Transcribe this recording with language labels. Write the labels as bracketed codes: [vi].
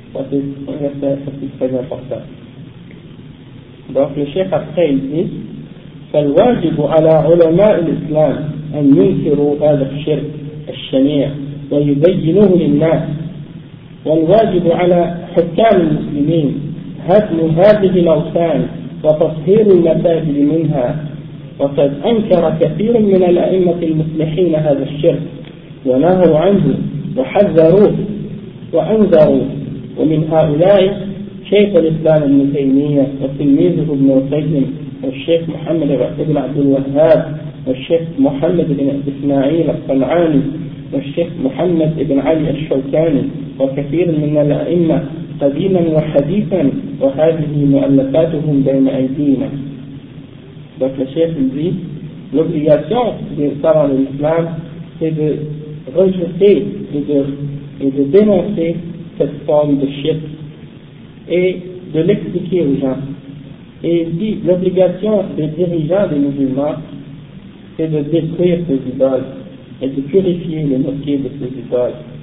[fr] C'est un verset aussi très important. [ar] Donc le cheikh après il dit « فالواجب على علماء الإسلام أن ينكروا هذا الشرك الشنيع ويبينوه للناس والواجب على حكام المسلمين هدم هذه الأوثان وتطهير المساجد منها وقد أنكر كثير من الأئمة المصلحين هذا الشرك ونهوا عنه وحذروه وأنذروا ومن هؤلاء شيخ الإسلام ابن تيمية وتلميذه ابن القيم والشيخ محمد بن عبد الوهاب والشيخ محمد بن إسماعيل الطنعاني والشيخ محمد بن علي الشوكاني وكثير من الأئمة قديما وحديثا وهذه مؤلفاتهم بين أيدينا. [fr] Donc le chef dit, l'obligation des savants de l'islam, c'est de rejeter et de dénoncer cette forme de shirk et de l'expliquer aux gens. Et il dit, l'obligation des dirigeants des musulmans, c'est de détruire ces idoles et de purifier les mosquées de ces idoles.